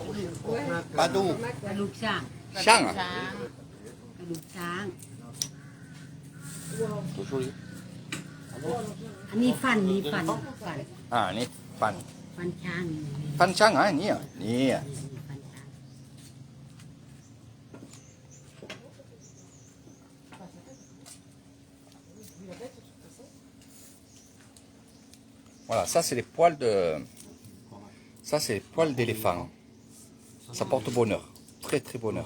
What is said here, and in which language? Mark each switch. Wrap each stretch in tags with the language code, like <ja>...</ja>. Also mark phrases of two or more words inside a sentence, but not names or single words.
<th>Badou. กระดูกช้าง ช่างอ่ะ ช้าง กระดูกช้าง</th> <fr>C'est joli.</fr> <th>อันนี้ฟันนี่ฟัน อ่านี่ฟัน ฟันช้าง ฟันช่างอ่ะนี่อ่ะนี่อ่ะ ฟันช้าง</th> <fr>Voilà, ça c'est les poils de. Ça c'est les poils d'éléphant. Ça porte bonheur, très très bonheur.</fr>